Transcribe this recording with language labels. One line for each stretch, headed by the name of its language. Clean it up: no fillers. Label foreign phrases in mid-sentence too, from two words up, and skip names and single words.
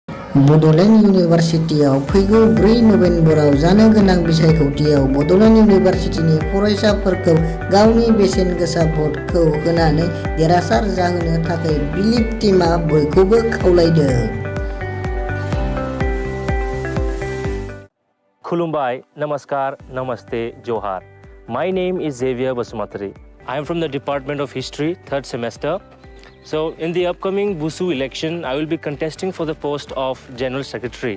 Bodo: बड'लेण्ड इउनिभारसिटियाव फैगौ 4 नबेम्बराव जानो गोनां बिसायख'थियाव बड'लेण्ड इउनिभारसिटिनि फरायसाफोरखौ गावनि बेसेन गोसा भटखौ होनानै देरहासार जाहोनो थाखाय बिलिभ टीमआ बयखौबो खावलायदों। Khulumbai,
Hindi: Namaskar, Namaste,
Bodo: Johar.
English: My name is Xavier Basumatri. I am from the Department of History, 3rd semester. So in the upcoming BUSU election, I will be contesting for the post of General Secretary.